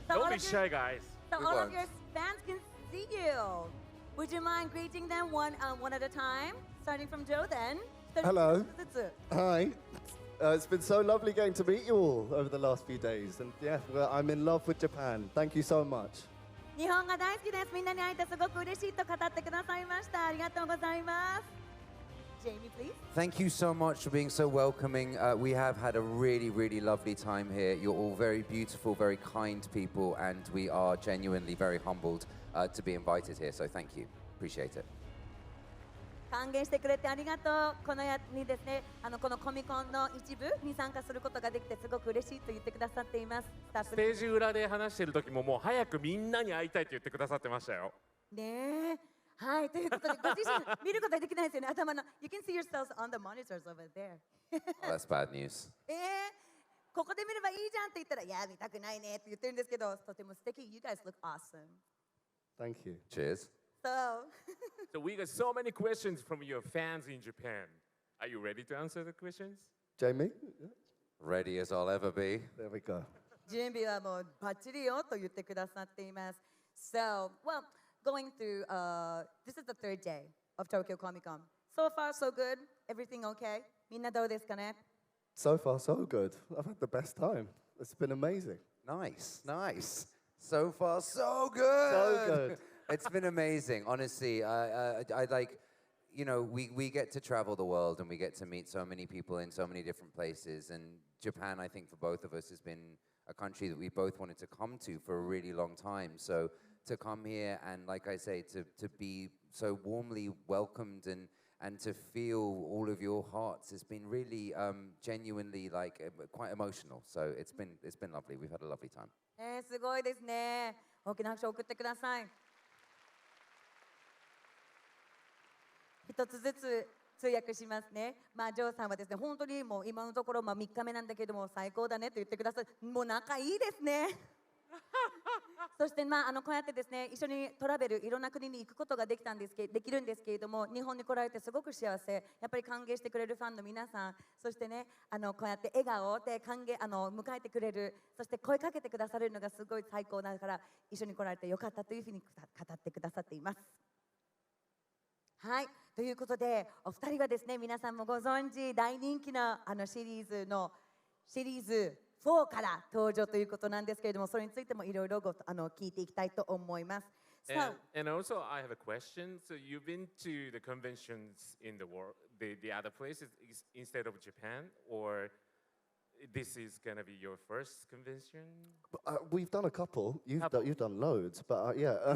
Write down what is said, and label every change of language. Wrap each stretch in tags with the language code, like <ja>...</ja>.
<en>Don't be shy, guys. So all of your fans can see you. Would you mind greeting them one at a time? Starting from Joe then. Hello. Hi. It's been so lovely getting to meet you all over the last few days. And yeah, I'm in love with Japan. Thank you so much.</en> <ja>日本が大好きです。みんなに会えてすごく嬉しいと語ってくださいました。ありがとうございます。</ja> <en>Jamie, please. Thank you so much for being so welcoming. We have had a really, really lovely time here. You're all very beautiful, very kind people, and we are genuinely very humbled to be invited here. So thank you. Appreciate it.</en> <ja>歓迎してくれてありがとう。このにですね、このコミコンの一部に参加することができてすごく嬉しいと言ってくださっています。ステージ裏で話してる時ももう早くみんなに会いたいって言ってくださってましたよ。ねえ。はい、ということで、ご自身見ることはできないですよね、頭の。</ja> <en>You can see yourselves on the monitors over there. That's bad news.</en> <ja>ここで見ればいいじゃんって言ったら、いや、見たくないねって言ってるんですけど、とても素敵。</ja> <en>You guys look awesome. Thank you. Cheers. So we got so many questions from your fans in Japan. Are you ready to answer the questions? Jamie? Ready as I'll ever be. There we go.</en> <ja>準備はもうバッチリよと言ってくださっています。</ja> <en>So, well, going through, this is the third day of Tokyo Comic-Con. So far, so good. Everything okay?</en> <ja>みんなどうですかね?</ja> <en>So far, so good. I've had the best time. It's been amazing. Nice, nice. So far, so good. So good. It's been amazing. Honestly, I like, you know, we get to travel the world and we get to meet so many people in so many different places. And Japan, I think, for both of us has been a country that we both wanted to come to for a really long time. So to come here and, like I say, to be so warmly welcomed and to feel all of your hearts has been really genuinely like quite emotional. So it's been lovely. We've had a lovely time.</en> <ja>すごいですね。大きな拍手を送ってください。一つずつ通訳しますね。ジョーさんはですね、本当にもう今のところ3日目なんだけども最高だねと言ってください。もう仲いいですね。そしてこうやってですね、一緒にトラベルいろんな国に行くことができるんですけれども、日本に来られてすごく幸せ。やっぱり歓迎してくれるファンの皆さん、そしてね、こうやって笑顔で迎えてくれる、そして声かけてくださるのがすごい最高だから一緒に来られてよかったというふうに語ってくださっています。はい、ということでお二人はですね、皆さんもご存知大人気のシリーズ4から登場ということなんですけれども、それについてもいろいろ聞いていきたいと思います。</ja> <en>And also, I have a question. So you've been to the conventions in the world, the other places instead of Japan, or this is gonna be your first convention? We've done a couple. You've done loads, but yeah.</en>